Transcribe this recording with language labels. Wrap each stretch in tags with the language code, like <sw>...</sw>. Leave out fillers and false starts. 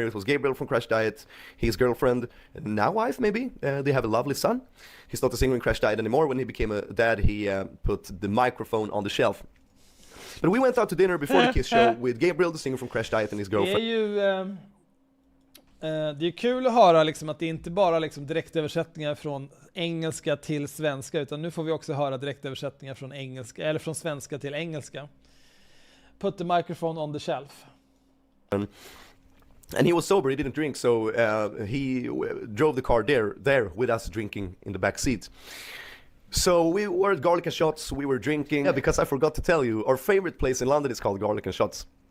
<en>It was Gabriel from Crash Diet, his girlfriend, now wife maybe. They have a lovely son. He's not a singer in Crash Diet anymore. When he became a dad, he put the microphone on the shelf. But we went out to dinner before the Kiss show with Gabriel, the singer from Crash Diet, and his girlfriend.</en> <sv>Det är kul att höra liksom att det inte bara liksom direktöversättningar från engelska till svenska, utan nu får vi också höra direktöversättningar från engelska eller från svenska till engelska.</sv> <en>Put the microphone on the shelf. And he was sober, he didn't drink, so he drove the car there with us drinking in the back seat. So we were at Garlic and Shots, we were drinking, because I forgot to tell you, our favorite place in London is called Garlic and Shots.</en>